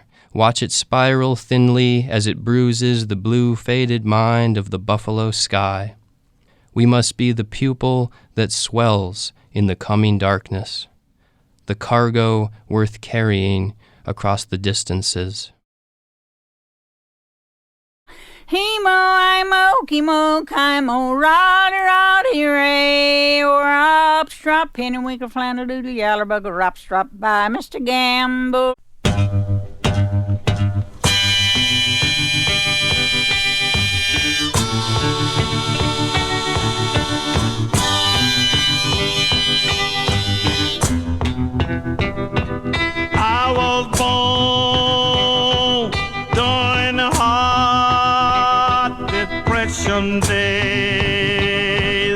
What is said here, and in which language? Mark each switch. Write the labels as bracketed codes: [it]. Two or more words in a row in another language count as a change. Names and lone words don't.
[en] Watch it spiral thinly as it bruises the blue faded mind of the buffalo sky. We must be the pupil that swells in the coming darkness, the cargo worth carrying across the distances. He-mo, I-mo, ki-mo, ki-mo, roddy, ray, or up, strop, penny, winkle, flannel, doodle, yaller, bugger, rop, strop, by Mr. Gamble. I was born during the hard depression days.